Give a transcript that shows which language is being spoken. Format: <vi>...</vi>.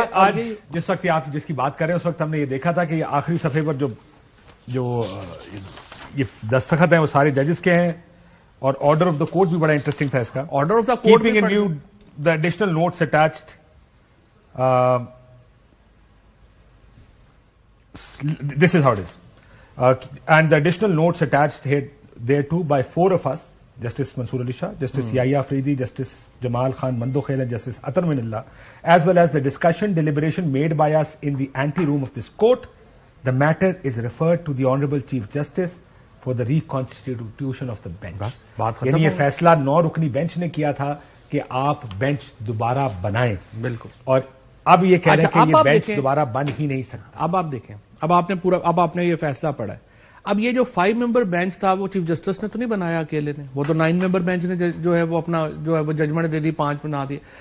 <ur>آج جس وقت آپ جس کی بات کر رہے ہیں, اس وقت ہم نے یہ دیکھا تھا کہ یہ آخری صفحے پر جو یہ دستخط ہیں وہ سارے ججز کے ہیں, اور آرڈر آف دا کورٹ بھی بڑا انٹرسٹنگ تھا اس کا.</ur> <en>Order of the court, keeping in view the additional notes attached, this is how it is. And the additional notes attached thereto by 4 of us, Justice Mansoor Ali Shah, Justice Yahya Afridi, Justice Jamal Khan Mandokhel, and Justice Atar Minallah, as well as the discussion deliberation made by us in the ante-room of this court, the matter is referred to the Honorable Chief Justice for the reconstitution of the bench.</en> <ur>یعنی یہ فیصلہ 9 رکنی bench نے کیا تھا کہ آپ bench دوبارہ بنائیں. بالکل. اور اب یہ کہہ رہے ہیں کہ یہ بینچ دوبارہ بن ہی نہیں سکتا. اب آپ دیکھیں, اب آپ نے یہ فیصلہ پڑھا ہے. اب یہ جو 5 ممبر بینچ تھا وہ چیف جسٹس نے تو نہیں بنایا اکیلے نے, وہ تو 9 ممبر بینچ نے جو ہے وہ اپنا جو ہے وہ ججمنٹ دے دی, 5 بنا دیے.</ur>